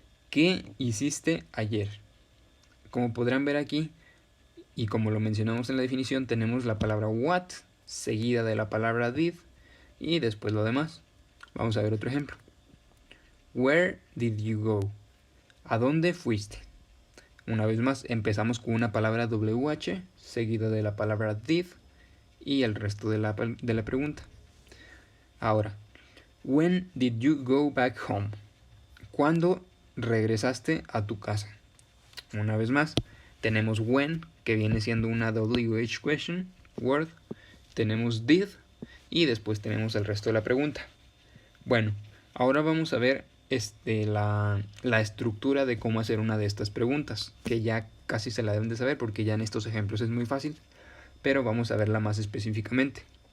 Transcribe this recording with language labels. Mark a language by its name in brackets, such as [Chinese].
[Spanish] ¿Qué hiciste ayer? Como podrán ver aquí, y como lo mencionamos en la definición, tenemos la palabra what seguida de la palabra did y después lo demás. Vamos a ver otro ejemplo. [English] Where did you go? [Spanish] ¿A dónde fuiste? Una vez más, empezamos con una palabra WH seguida de la palabra did y el resto de la pregunta. [English] Ahora, when did you go back home? [Spanish] ¿Cuándo regresaste a tu casa? Una vez más, tenemos when, que viene siendo una WH question word. Tenemos did y después tenemos el resto de la pregunta. Bueno, ahora vamos a ver la estructura de cómo hacer una de estas preguntas, que ya casi se la deben de saber porque ya en estos ejemplos es muy fácil, pero vamos a verla más específicamente.